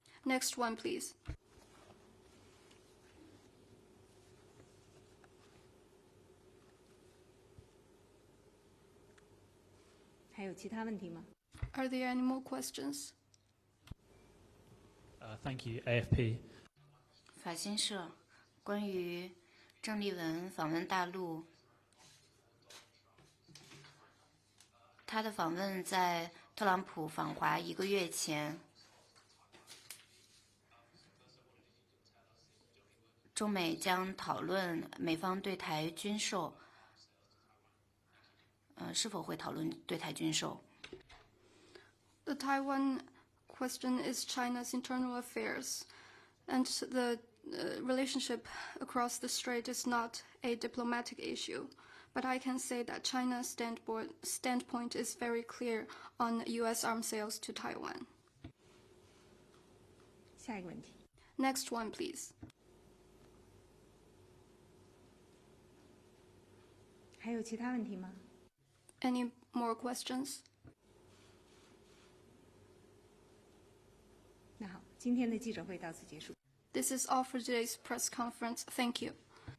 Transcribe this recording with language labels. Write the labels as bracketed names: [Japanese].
[English] Next one, please. [Chinese] 还有其他问题吗？ [English] Are there any more questions? Thank you, AFP. [Chinese] 法新社关于郑丽文访问大陆，她的访问在特朗普访华1个月前，中美将讨论美方对台军售，是否会讨论对台军售？ [English] The Taiwan question is China's internal affairs, and the relationship across the strait is not a diplomatic issue. But I can say that China's standpoint is very clear on U.S. arms sales to Taiwan. [Chinese] 下一个问题。 [English] Next one, please. [Chinese] 还有其他问题吗？ [English] Any more questions? [Chinese] 那好，今天的记者会到此结束。 [English] This is all for today's press conference. Thank you.